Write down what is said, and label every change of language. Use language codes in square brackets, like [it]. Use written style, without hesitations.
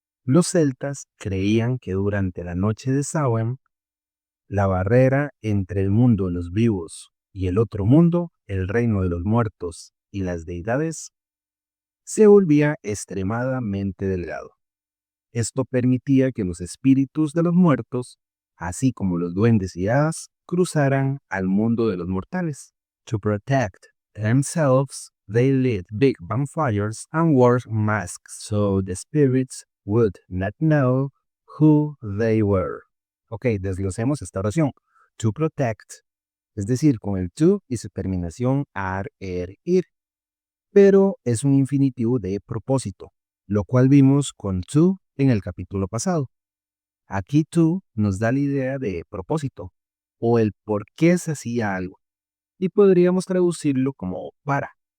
[es] Los celtas creían que durante la noche de Samhain, la barrera entre el mundo de los vivos y el otro mundo, el reino de los muertos y las deidades, se volvía extremadamente delgado. Esto permitía que los espíritus de los muertos, así como los duendes y hadas, cruzaran al mundo de los mortales. [en] To protect themselves, they lit big bonfires and wore masks so the spirits would not know who they were. [es] Ok, desglosemos esta oración. To protect, es decir, con el to y su terminación ar, ir, pero es un infinitivo de propósito, lo cual vimos con to en el capítulo pasado. Aquí to nos da la idea de propósito o el por qué se hacía algo y podríamos traducirlo como para.